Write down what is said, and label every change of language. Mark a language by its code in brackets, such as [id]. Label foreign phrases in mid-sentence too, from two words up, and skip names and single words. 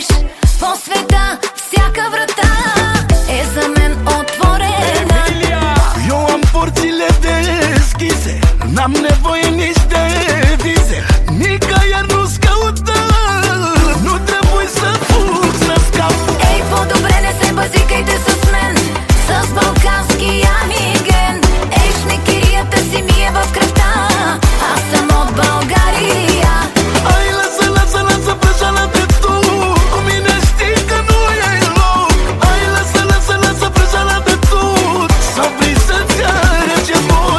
[bg] По света всяка врата е за мен отворена. [ro] Eu am porțile deschise, n-am nevoie nici de vize. Nicăieri nu-s căută, nu trebuie să fug, să scap. [bg] Ей, по-добре не се базикайте с мен, с балканския миген. Ей, шмекерията си ми е в кръвта, аз съм от България. [ro] Ai lasă, lasă, lasă prăjeala de tu, cu mine știi că nu e loc. Ai lasă, lasă, lasă prăjeala de tu, să vrei să-ți arăți ce pot.